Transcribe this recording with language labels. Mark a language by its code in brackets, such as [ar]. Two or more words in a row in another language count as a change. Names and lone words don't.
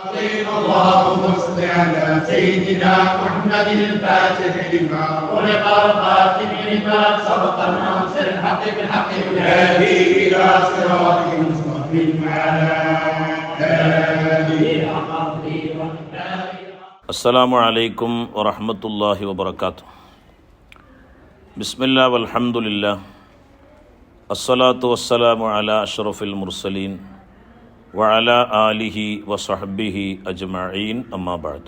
[ar] اللهم صل على سيدنا محمد الفاتح لما أغلق والخاتم لما سبق الناصر الحق بالحق والهادي إلى صراطك المستقيم وعلى آله حق قدره ومقداره. السلام عليكم ورحمة الله وبركاته. بسم الله والحمد لله والصلاة والسلام على أشرف المرسلين وعلى آله وصحبه أجمعين أما بعد.